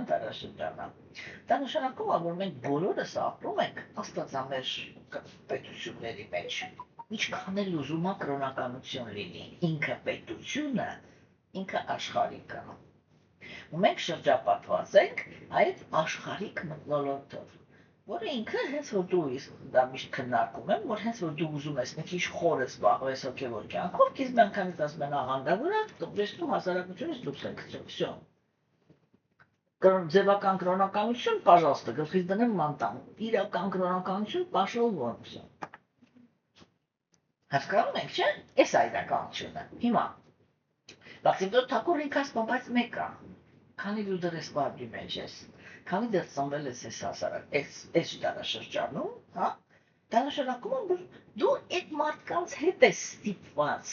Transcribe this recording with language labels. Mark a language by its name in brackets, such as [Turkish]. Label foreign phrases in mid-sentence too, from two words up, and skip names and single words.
[Armenian] դարաշրջան է, դա նշանակում է, որ մենք բոլորս ապրում ենք աստվածամերժ պետությունների մեջ, ինչքան էլ ուզում է կրոնականություն լինի, ինքը պետությունը, ինքը աշխարհիկը։ Ու մենք շրջապատված ենք այդ աշխարհիկ մթնոլորտով, որը ինքը հենց որ դու դա միշտ քննարկում եմ, որ հենց որ դու ուզում ես մի քիչ խորը զբաղվես հոգևոր կյանքով, քիզ մի անգամից ասում են աղանդավորը, դու հասարակությունից դուրս եք գցում, всё։ Ձևական կրոնականություն, пожалуйста, գլխից դնեմ մանտան, իրական կրոնականություն, [Russian] пошел вон, всё։ [Armenian] Հասկանում եք, չէ՞։ Էս է իրականությունը։ Հիմա Բացիվոր Թակուր ինքասպան, բայց մեկ է, քանի դու դեռ ես բարդի մեջ ես, քանի դեռ ծնվել ես այս հասարակ, այս դարաշրջանում, հա, դա նշանակում է, որ դու այդ մարդկանց հետ ես ստիպված,